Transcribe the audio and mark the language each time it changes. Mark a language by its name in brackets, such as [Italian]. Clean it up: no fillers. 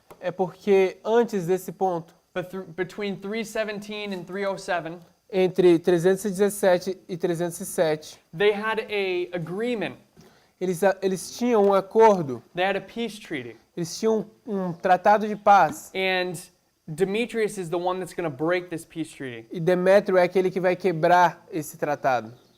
[Portuguese] é porque antes desse ponto, [English] between 317 and 307, [Portuguese] entre 317 e 307, [English] they had a agreement. [Portuguese] eles tinham um acordo, [English] They had a peace treaty. [Portuguese] eles tinham um tratado de paz. [English] And Demetrius is the one that's going to break this peace treaty [Portuguese] E Demétrio é aquele que vai quebrar esse tratado